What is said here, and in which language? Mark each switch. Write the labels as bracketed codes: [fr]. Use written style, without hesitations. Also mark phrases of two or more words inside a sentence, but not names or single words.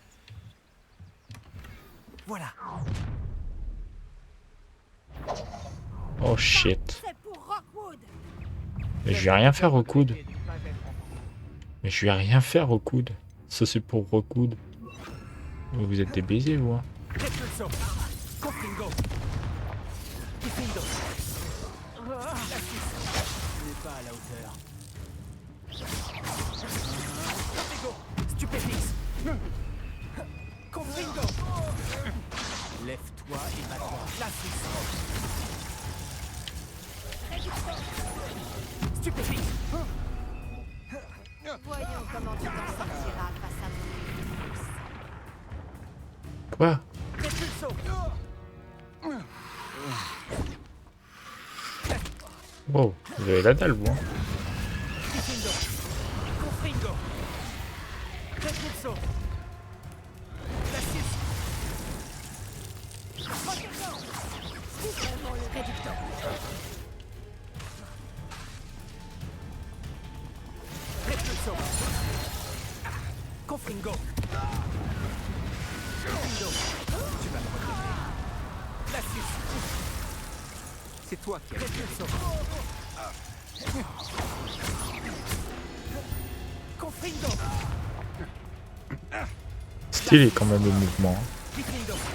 [fr] Voilà. [en] Oh shit. [fr] C'est pour Rockwood. Mais je vais rien faire au coude. Mais je vais rien faire au coude. Ça c'est pour Rockwood. Vous êtes des baisers vous hein. Repulso. Confringo. Diffindo. La Suisse. Tu n'es pas à la hauteur. Confringo. Stupéfix. Confringo. Lève-toi et bats-toi. La Suisse. Stupéfix. Voyons comment tu t'en sortiras face à mon force. Quoi? Repulso. Wow, vous avez la dalle vous hein. Diffindo. Confringo. Repulso. La Suisse. Réducteur. Repulso. Confringo. Confringo. Tu vas me regretter. La Suisse. C'est toi qui as Repulso. Confringo. Stylé quand même le mouvement. Hein. Diffindo.